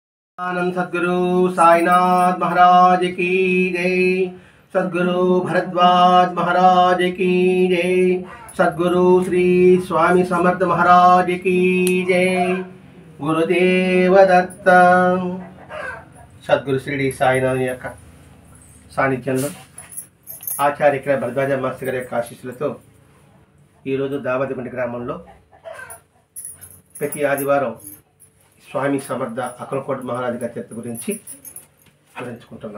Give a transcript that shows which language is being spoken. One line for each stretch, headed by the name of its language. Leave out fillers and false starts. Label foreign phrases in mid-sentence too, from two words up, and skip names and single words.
Hindi: आनंद सद्गुरु साईनाथ महाराज की जय। सद्गुरु भरद्वाज महाराज की जय। सद्गुरु श्री स्वामी समर्थ महाराज की जय।
Telugu: गुरुदेव दत्त। सद्गुरु श्री సాయినాథ్ యొక్క సాన్నిధ్యంలో ఆచార్య భరద్వాజ మాస్టర్ గారి యొక్క ఆశీస్సులతో ఈరోజు దావతిగుంట గ్రామంలో ప్రతి ఆదివారం స్వామి సమర్థ అక్కలకోట మహారాజు గారి చరిత్ర గురించి వివరించుకుంటున్నాం.